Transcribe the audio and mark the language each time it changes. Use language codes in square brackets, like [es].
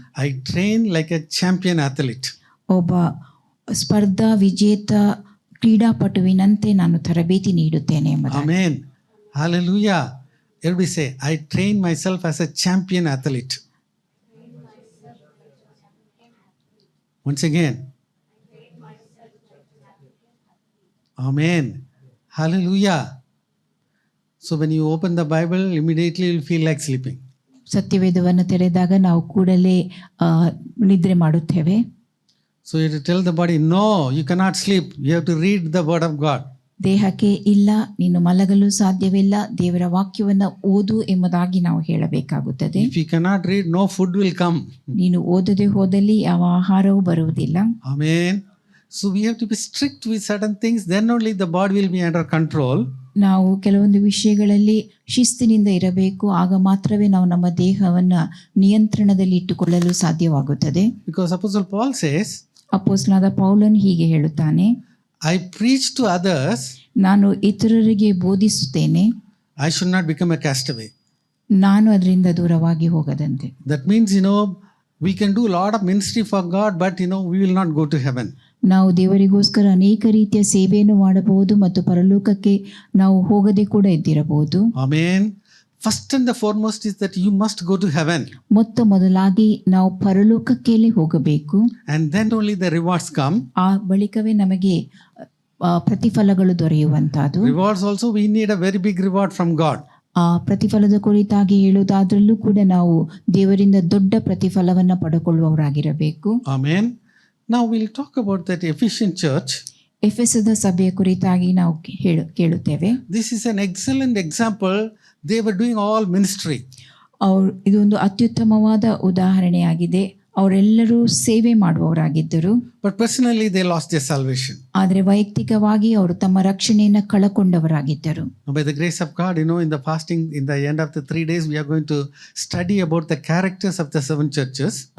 [en] I train like a champion athlete. [kn] ಒಬ್ಬ ಸ್ಪರ್ಧಾ ವಿಜೇತ ಕ್ರೀಡಾಪಟುವಿನಂತೆ ನಾನು ತರಬೇತಿ ನೀಡುತ್ತೇನೆ ಎಂಬುದಾಗಿ. [en] Amen. Hallelujah. Everybody say, I train myself as a champion athlete. Once again. Amen. Hallelujah. So when you open the Bible, immediately you'll feel like sleeping. [kn] ಸತ್ಯವೇದವನ್ನು ತೆರೆದಾಗ ನಾವು ಕೂಡಲೇ ನಿದ್ರೆ ಮಾಡುತ್ತೇವೆ. [en] So you have to tell the body, no, you cannot sleep. You have to read the word of God. [kn] ದೇಹಕ್ಕೆ ಇಲ್ಲ, ನೀನು ಮಲಗಲು ಸಾಧ್ಯವಿಲ್ಲ, ದೇವರ ವಾಕ್ಯವನ್ನು ಓದು ಎಂಬುದಾಗಿ ನಾವು ಹೇಳಬೇಕಾಗುತ್ತದೆ. [en] If you cannot read, no food will come. [kn] ನೀನು ಓದದೆ ಹೋದಲ್ಲಿ ಯಾವ ಆಹಾರವೂ ಬರುವುದಿಲ್ಲ. [en] Amen. So we have to be strict with certain things, then only the body will be under control. [kn] ನಾವು ಕೆಲವೊಂದು ವಿಷಯಗಳಲ್ಲಿ ಶಿಸ್ತಿನಿಂದ ಇರಬೇಕು, ಆಗ ಮಾತ್ರವೇ ನಾವು ನಮ್ಮ ದೇಹವನ್ನು ನಿಯಂತ್ರಣದಲ್ಲಿ ಇಟ್ಟುಕೊಳ್ಳಲು ಸಾಧ್ಯವಾಗುತ್ತದೆ. [en] Because Apostle Paul says, [kn] ಅಪೊಸ್ತಲನಾದ ಪೌಲನು ಹೀಗೆ ಹೇಳುತ್ತಾನೆ, [en] I preach to others, [kn] ನಾನು ಇತರರಿಗೆ ಬೋಧಿಸುತ್ತೇನೆ, [en] I should not become a castaway. [kn] ನಾನು ಅದರಿಂದ ದೂರವಾಗಿ ಹೋಗದಂತೆ. [en] That means, we can do a lot of ministry for God, but, we will not go to heaven. [kn] ನಾವು ದೇವರಿಗೋಸ್ಕರ ಅನೇಕ ರೀತಿಯ ಸೇವೆಯನ್ನು ಮಾಡಬಹುದು ಮತ್ತು ಪರಲೋಕಕ್ಕೆ ನಾವು ಹೋಗದೆ ಕೂಡ ಇದ್ದಿರಬಹುದು. [en] Amen. First and the foremost is that you must go to heaven. [kn] ಮೊತ್ತ ಮೊದಲಾಗಿ ನಾವು ಪರಲೋಕಕ್ಕೆ ಹೋಗಬೇಕು. [en] And then only the rewards come. [kn] ಆ ಬಳಿಕವೇ ನಮಗೆ ಪ್ರತಿಫಲಗಳು ದೊರೆಯುವಂತಹದ್ದು. [en] Rewards also, we need a very big reward from God. [kn] ಆ ಪ್ರತಿಫಲದ ಕುರಿತಾಗಿ ಹೇಳುವುದಾದ್ರಲ್ಲೂ ಕೂಡ ನಾವು ದೇವರಿಂದ ದೊಡ್ಡ ಪ್ರತಿಫಲವನ್ನು ಪಡೆದುಕೊಳ್ಳುವವರಾಗಿರಬೇಕು. [en] Amen. Now we'll talk about that Ephesian church. [kn] ಎಫೆಸದ ಸಭೆಯ ಕುರಿತಾಗಿ ನಾವು ಕೇಳುತ್ತೇವೆ. [en] This is an excellent example. They were doing all ministry. [kn] ಇದೊಂದು ಅತ್ಯುತ್ತಮವಾದ ಉದಾಹರಣೆಯಾಗಿದೆ. ಅವರೆಲ್ಲರೂ ಸೇವೆ ಮಾಡುವವರಾಗಿದ್ದರು. [en] But personally they lost their salvation. [kn] ಆದರೆ ವೈಯಕ್ತಿಕವಾಗಿ ಅವರು ತಮ್ಮ ರಕ್ಷಣೆಯನ್ನು ಕಳಕೊಂಡವರಾಗಿದ್ದರು. [en] By the grace of God, in the fasting, in the end of the 3 days, we are going to study about the characters of the 7 churches.